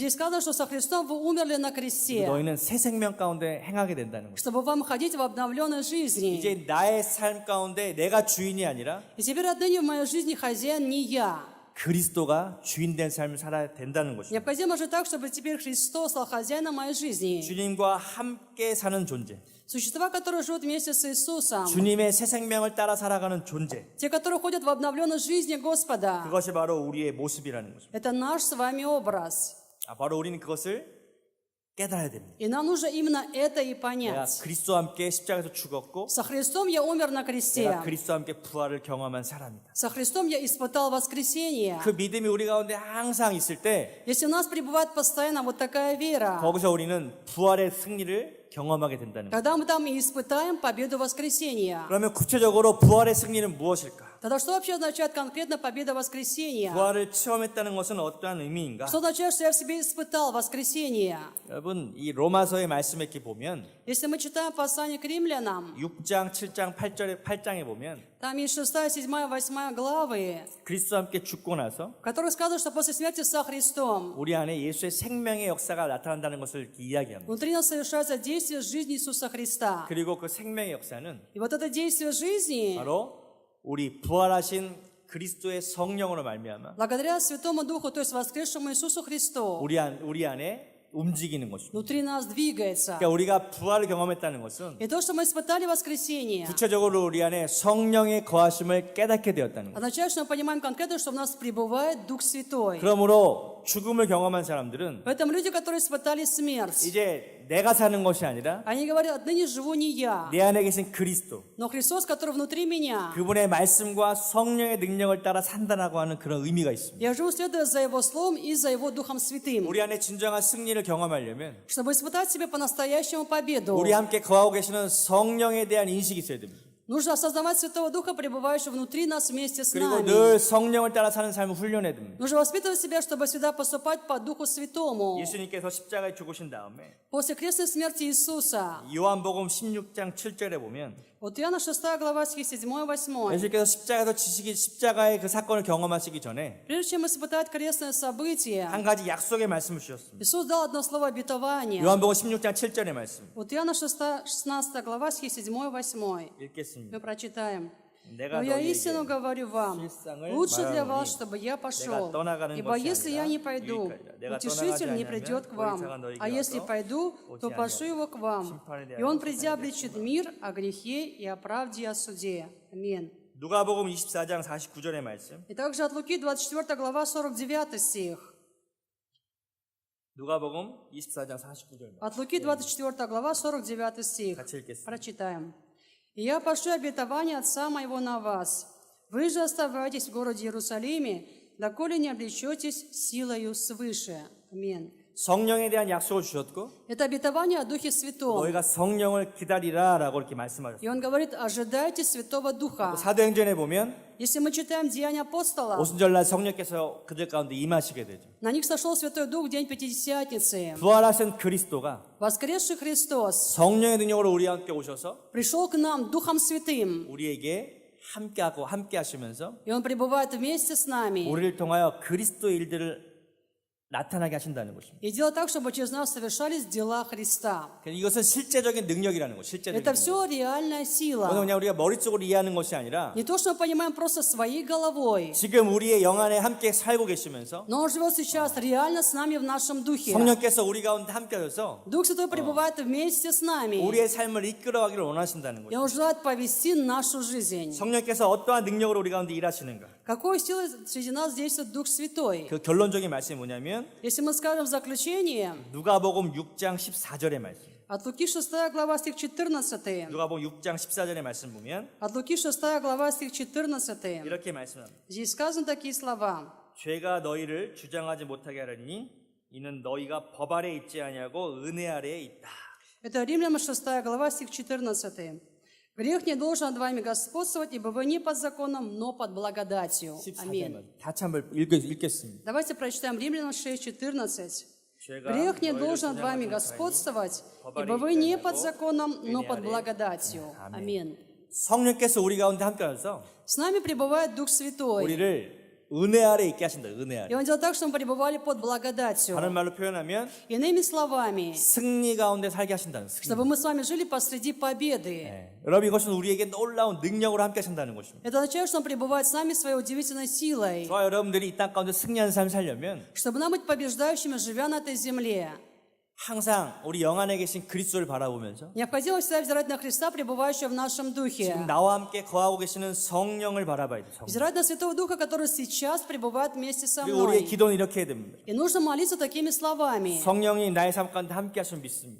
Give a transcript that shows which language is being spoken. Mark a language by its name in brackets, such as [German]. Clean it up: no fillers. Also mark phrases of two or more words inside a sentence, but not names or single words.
[Russian] Здесь сказано, что со Христом вы умерли на кресте, [Korean] 너희는 새 생명 가운데 행하게 된다는 것입니다. [Russian] чтобы вам ходить в обновленной жизни. [Korean] 이제 나의 삶 가운데 내가 주인이 아니라 [Russian] И теперь отныне в моей жизни хозяин не я. [Korean] 그리스도가 주인된 삶을 살아야 된다는 것입니다. [Russian] Необходимо же так, чтобы теперь Христос стал хозяином моей жизни. [Korean] 주님과 함께 사는 존재, [Russian] Существа, которые живут вместе с Иисусом, [Korean] 주님의 새 생명을 따라 살아가는 존재, [Russian] те, которые ходят в обновленной жизни Господа, [Korean] 그것이 바로 우리의 모습이라는 것입니다. [Russian] это наш с вами образ. [Korean] 바로 우리는 그것을 깨달아야 됩니다. [Russian] И нам нужно именно это и [Korean] 내가 [Russian] понять. [Korean] 그리스도와 함께 십자가에서 죽었고 [Russian] Со Христом я умер на кресте. [Korean] 내가 그리스도와 함께 부활을 경험한 사람이다. [Russian] Со Христом я испытал воскресение. [Korean] 그 믿음이 우리 가운데 항상 있을 때 [Russian] Если у нас пребывает постоянно вот такая вера, [Korean] 거기서 우리는 부활의 승리를 경험하게 된다는 거예요. [Russian] тогда мы там и испытаем победу воскресения. [Korean] 그러면 구체적으로 부활의 승리는 무엇일까? [Russian] Тогда что вообще означает конкретно победа воскресения? [Korean] 부활을 체험했다는 것은 어떠한 의미인가? [Russian] Что означает, что я в себе испытал воскресение? [Korean] 여러분 이 로마서의 말씀에 이렇게 보면 [Russian] Если мы читаем послание к римлянам, [Korean] 6장, 7장, 8장에 보면 [Russian] там есть 6, 7, 8 главы, [Korean] 그리스도와 함께 죽고 나서 [Russian] в которых сказано, что после смерти со Христом [Korean] 우리 안에 예수의 생명의 역사가 나타난다는 것을 이야기합니다. [Russian] внутри нас совершается действие жизни Иисуса Христа. [Korean] 그리고 그 생명의 역사는 [Russian] И вот это действие жизни, [Korean] 바로 우리 부활하신 그리스도의 성령으로 말미암아 [Russian] благодаря Святому Духу, то есть воскресшему Иисусу Христу, [Korean] 우리 안에 움직이는 것입니다. [Russian] внутри нас двигается. [Korean] 그러니까 우리가 부활을 경험했다는 것은 [Russian] И то, что мы испытали воскресение, [Korean] 구체적으로 우리 안에 성령의 거하심을 깨닫게 되었다는 것. [Russian] означает, что мы понимаем конкретно, что в нас пребывает Дух Святой. [Korean] 그러므로 죽음을 경험한 사람들은 [Russian] Поэтому люди, которые испытали смерть, [Korean] 이제 내가 사는 것이 아니라 [Russian] они говорят, отныне живу не я, [Korean] 내 안에 계신 그리스도, [Russian] но Христос, который внутри меня. [Korean] 그분의 말씀과 성령의 능력을 따라 산다라고 하는 그런 의미가 있습니다. [Russian] Я живу, следуя за Его Словом и за Его Духом Святым. [Korean] 우리 안에 진정한 승리를 경험하려면 [Russian] Чтобы испытать в себе по-настоящему победу, [Korean] 우리 함께 거하고 계시는 성령에 대한 인식이 있어야 됩니다. [Russian] нужно осознавать Святого Духа, пребывающего внутри нас вместе с [Korean] 그리고 [Russian] нами. [Korean] 늘 성령을 따라 사는 삶을 훈련해야 됩니다. [Russian] Нужно воспитывать себя, чтобы всегда поступать по Духу Святому. [Korean] 예수님께서 십자가에 죽으신 다음에 [Russian] После крестной смерти Иисуса, [Korean] 요한복음 16장 7절에 보면 [Russian] вот Иоанна 6 глава, стихи 7-8. [Korean] 예수님께서 십자가에서 십자가의 그 사건을 경험하시기 전에 [Russian] Прежде чем испытать крестное событие, [Korean] 한 가지 약속의 말씀을 주셨습니다. [Russian] Иисус дал одно слово обетования. [Korean] 요한복음 16장 7절의 말씀 [Russian] Вот Иоанна 16 глава, стихи 7-8. [Korean] 읽겠습니다. [Russian] Мы прочитаем. [Korean] 내가 [Russian] Но я [Korean] 너희에게 [Russian] истину говорю вам, лучше для вас, чтобы я пошел. Ибо если я не пойду, утешитель не придет к вам. А если пойду, то пошлю его к вам. И он, придя, обличит мир о грехе и о правде и о суде. Аминь. [Korean] 누가복음 24장 49절의 말씀. [Russian] И также от Луки 24 глава, 49 стих. [Korean] 누가복음 24장 49절. [Russian] От Луки 24 глава, 49 стих. [Korean] 같이 읽겠습니다. [Russian] Прочитаем. «И я пошлю обетование Отца моего на вас. Вы же оставайтесь в городе Иерусалиме, доколе не облечетесь силою свыше». Аминь. [Korean] 성령에 대한 약속을 주셨고 [Russian] Это обетование о Духе Святом. [Korean] 너희가 성령을 기다리라라고 이렇게 말씀하셨어요. [Russian] И он говорит, ожидайте Святого Духа. [Korean] 사도행전에 보면 [Russian] Если мы читаем Деяния апостолов, [Korean] 오순절날 성령께서 그들 가운데 임하시게 되죠. [Russian] на них сошел Святой Дух в день Пятидесятницы. [Korean] 부활하신 그리스도가 [Russian] Воскресший Христос [Korean] 성령의 능력으로 우리 함께 오셔서 [Russian] пришел к нам Духом Святым, [Korean] 우리에게 함께하고 함께 하시면서 [Russian] И Он пребывает вместе с нами. [Korean] 우리를 통하여 그리스도의 일들을 나타나게 하신다는 것입니다. [Russian] И делает так, чтобы через нас совершались дела Христа. [Korean] 이것은 실제적인 능력이라는 것, 실제적인 [Russian] Это [Korean] 능력. [Russian] все реальная [Korean] 그건 [Russian] сила. [Korean] 그냥 우리가 머릿속으로 이해하는 것이 아니라 [Russian] Не то, что мы понимаем просто своей головой, [Korean] 지금 우리의 영 안에 함께 살고 계시면서 [Russian] но Он живет сейчас реально с нами в нашем духе. [Korean] 성령께서 우리 가운데 함께 하셔서 [Russian] Дух Святой пребывает вместе с нами. [Korean] 우리의 삶을 이끌어가기를 원하신다는 [Russian] И [Korean] 거죠. [Russian] Он желает повести нашу жизнь. [Korean] 성령께서 어떠한 능력으로 우리 가운데 일하시는가? [Russian] Какой силой среди нас действует Дух Святой? [Korean] 그 결론적인 말씀이 뭐냐면 [Russian] Если мы скажем в заключение, [Korean] 누가복음 6장 14절의 말씀. [Russian] от Луки 6 глава стих 14, [Korean] 누가복음 6장 14절의 말씀 보면 [Russian] от Луки 6 глава стих 14, [Korean] 이렇게 말씀합니다. [Russian] здесь сказаны такие слова. [Korean] 죄가 너희를 주장하지 못하게 하려니 이는 너희가 법 아래 있지 아니하고 은혜 아래에 있다. [Russian] Это Римлянам 6 глава стих 14. Грех не должен над вами господствовать, ибо вы не под законом, но под благодатью. [Korean] 14절 [Russian] Аминь. [Korean] 말씀. 다시 한번 읽겠습니다. [Russian] Давайте прочитаем Римлянам 6:14. [Korean] 죄가 [Russian] Грех не [Korean] 너희를 [Russian] должен над вами [Korean] 주장하지 [Russian] господствовать, [Korean] 못하니 [Russian] ибо вы не под [Korean] 법아래 [Russian] законом, но [Korean] 은혜 [Russian] под [Korean] 아래. [Russian] благодатью. Аминь. [Korean] 성령께서 우리 가운데 함께 하셔서 [Russian] С нами пребывает Дух Святой. [Korean] 우리를 은혜 아래 있게 하신다. 은혜 [Russian] И [Korean] 아래. [Russian] Он делает так, что мы пребывали под благодатью. [Korean] 다른 말로 표현하면 [Russian] Иными словами, [Korean] 승리 가운데 살게 하신다는 승리. [Russian] чтобы мы с вами жили посреди победы. [Korean] 네. 여러분 이것은 우리에게 놀라운 능력으로 함께 하신다는 것입니다. [Russian] Это означает, что Он пребывает с нами своей удивительной силой, [Korean] 저와 여러분들이 이 땅 가운데 승리하는 삶을 살려면 [Russian] чтобы нам быть побеждающими, живя на этой земле. [Korean] 항상 우리 영 안에 계신 그리스도를 바라보면서 [Russian] Необходимо всегда взирать на Христа, пребывающего в нашем духе. [Korean] 지금 나와 함께 거하고 계시는 성령을 바라봐야 돼요. 성령. [Russian] Взирать на Святого Духа, который сейчас пребывает вместе со [Korean] 그리고 우리의 [Russian] мной. [Korean] 기도는 이렇게 해야 됩니다. [Russian] И нужно молиться такими словами. [Korean] 성령이 나의 삶 가운데 함께 하시면 믿습니다.